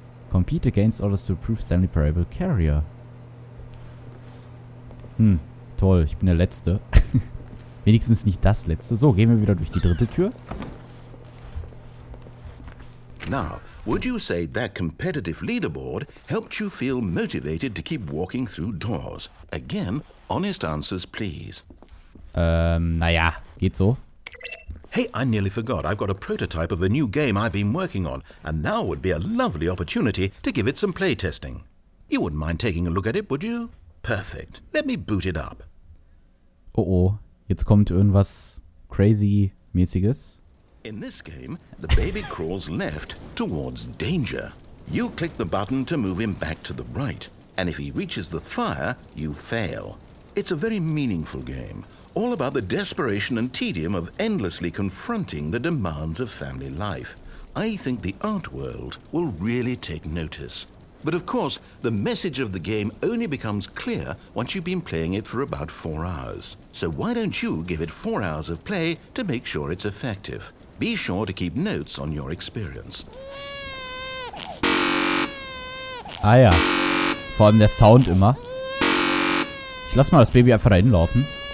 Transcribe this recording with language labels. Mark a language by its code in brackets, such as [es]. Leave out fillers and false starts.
[en] Compete against others to prove Stanley Parable Carrier. [de] Toll. Ich bin der Letzte. Wenigstens nicht das Letzte. So, gehen wir wieder durch die dritte Tür. [en] Now, would you say that competitive leaderboard helped you feel motivated to keep walking through doors? Again, honest answers, please. [de] Naja, geht so. [en] Hey, I nearly forgot. I've got a prototype of a new game I've been working on, and now would be a lovely opportunity to give it some playtesting. You wouldn't mind taking a look at it, would you? Perfect. Let me boot it up. [de] Oh oh, jetzt kommt irgendwas crazy-mäßiges. [en] In this game, the baby crawls left towards danger. You click the button to move him back to the right, and if he reaches the fire, you fail. It's a very meaningful game, all about the desperation and tedium of endlessly confronting the demands of family life. I think the art world will really take notice. But of course, the message of the game only becomes clear once you've been playing it for about 4 hours. So why don't you give it 4 hours of play to make sure it's effective? Be sure to keep notes on your experience. [de] Ah ja. Vor allem der Sound immer. Ich lass mal das Baby einfach reinlaufen.